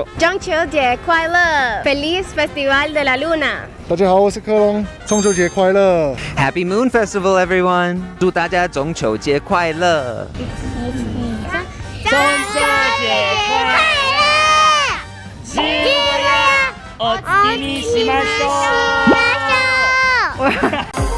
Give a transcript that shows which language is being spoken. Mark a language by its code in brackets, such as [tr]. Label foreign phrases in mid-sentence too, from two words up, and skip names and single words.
[zh] 中秋节快乐 ！ [es] Feliz Festival de la Luna！ [zh] 大家好，我是克隆，中秋节快乐 [en] Happy Moon Festival, everyone！ [zh] 祝大家中秋节快乐！中秋节快乐！ [ja] 新年お月見しましょう！